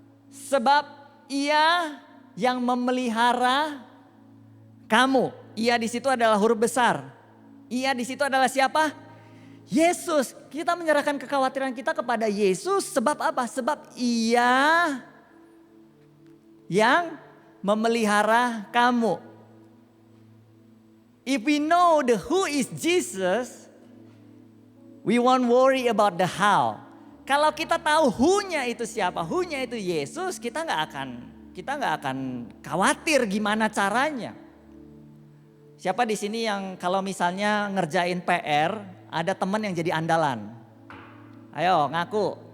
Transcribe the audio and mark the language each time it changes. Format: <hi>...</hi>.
<id>Sebab ia yang memelihara kamu. Ia di situ adalah huruf besar. Ia di situ adalah siapa? Yesus. Kita menyerahkan kekhawatiran kita kepada Yesus. Sebab apa? Sebab ia yang memelihara kamu.</id> <en>If we know the who is Jesus, we won't worry about the how.</en> <id>Kalau kita tahu who-nya itu siapa, who-nya itu Yesus, kita nggak akan khawatir gimana caranya. Siapa di sini yang kalau misalnya ngerjain PR, ada teman yang jadi andalan? Ayo ngaku.</id>